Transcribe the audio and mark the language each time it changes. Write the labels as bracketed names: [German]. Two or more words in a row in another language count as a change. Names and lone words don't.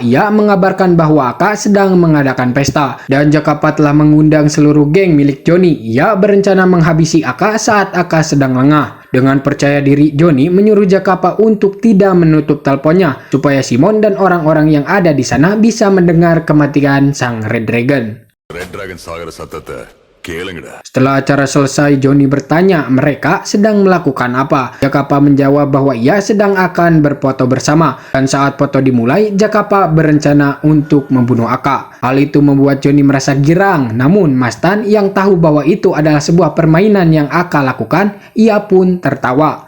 [Indonesian] Ia mengabarkan bahwa Aka sedang mengadakan pesta dan Zakapa telah mengundang seluruh geng milik Johnny. Ia berencana menghabisi Aka saat Aka sedang lengah. Dengan percaya diri, Johnny menyuruh Zakapa untuk tidak menutup teleponnya supaya Simon dan orang-orang yang ada di sana bisa mendengar kematian Sang Red Dragon. [Tamil] ரெட் டிராகன் சாகர சத்தத்தை கேளுங்கடா. [Indonesian] Setelah acara selesai, Johnny bertanya mereka sedang melakukan apa. Jakapa menjawab bahwa ia sedang akan berfoto bersama. Dan saat foto dimulai, Jakapa berencana untuk membunuh Aka. Hal itu membuat Johnny merasa girang. Namun Mastan yang tahu bahwa itu adalah sebuah permainan yang Aka lakukan, ia pun tertawa.